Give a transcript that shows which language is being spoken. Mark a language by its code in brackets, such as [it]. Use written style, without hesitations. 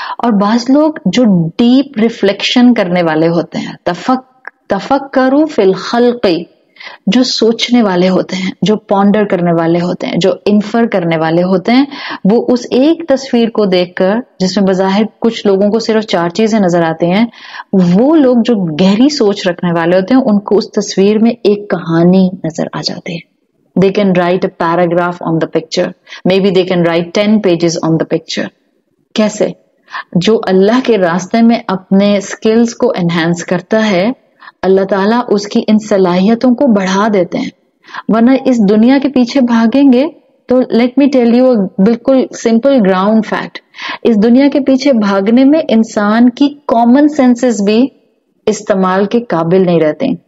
[hi] और बाज लोग जो डीप रिफ्लेक्शन करने वाले होते हैं, [ar] तफक्करू फिल खल्क़ी, [hi] जो सोचने वाले होते हैं, जो पॉन्डर करने वाले होते हैं, जो इन्फर करने वाले होते हैं, वो उस एक तस्वीर को देखकर, जिसमें बज़ाहिर कुछ लोगों को सिर्फ 4 चीजें नजर आती हैं, वो लोग जो गहरी सोच रखने वाले होते हैं, उनको उस तस्वीर में एक कहानी नजर आ जाती है। [en] They can write a paragraph on the picture, maybe they can write 10 pages on the picture। [hi] कैसे? जो अल्लाह के रास्ते में अपने स्किल्स को एनहांस करता है, अल्लाह ताला उसकी इन सलाहियतों को बढ़ा देते हैं। वरना इस दुनिया के पीछे भागेंगे तो [en] let me tell you [hi] बिल्कुल सिंपल ग्राउंड फैक्ट, इस दुनिया के पीछे भागने में इंसान की कॉमन सेंसेस भी इस्तेमाल के काबिल नहीं रहते।